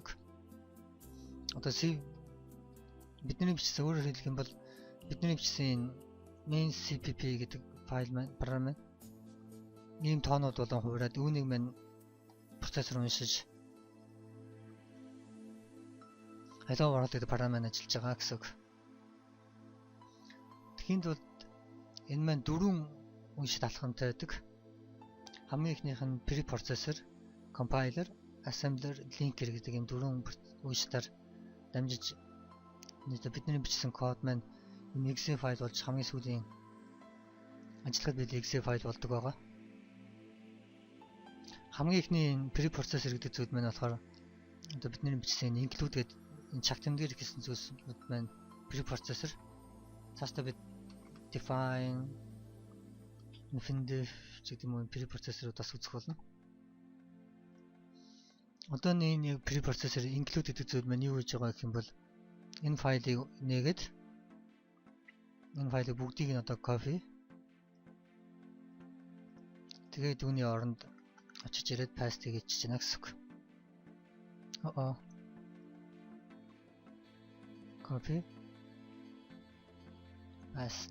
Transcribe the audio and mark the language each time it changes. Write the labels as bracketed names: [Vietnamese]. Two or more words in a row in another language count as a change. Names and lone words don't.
[Mongolian] Одоо бидний бичсэн өөрөөр хэлэх юм бол бидний бичсэн [English] main cpp [Mongolian] гэдэг файл маань програм маань ийм тоонууд болон хуураад үүнийг маань процессор уншиж Hello World гэдэг програм маань ажиллаж байгаа гэсэн. Тэгэхэд бол энэ маань дөрвөн уншид алхамтай байдаг. Хамгийн ихнийх нь [English] preprocessor, compiler, assembler, linker [Mongolian] гэдэг ийм дөрвөн уншидаар дамжиж бидний бичсэн код маань энэ exe файл болж хамгийн сүүлийн ажиллахад бид exe файл болдог байгаа. Хамгийн ихний энэ preprocessor гэдэг зүйл маань болохоор одоо бидний бичсэн include гэдэг энэ чаг тэмдгээр гэсэн зүйлсүүд маань preprocessor. Цаашдаа бид [English] define, infinitive [Mongolian] гэдэг юм уу preprocessor-уудаас үзэх болно. Одоо энэ preprocessor include гэдэг зүйл маань юу гэж байгаа гэх юм бол энэ файлыг нээгээд энэ файлыг бүгдийг нь одоо copy тэгээд үүний оронд очиж ирээд paste хийж чана гэсэн үг. [English] Copy paste.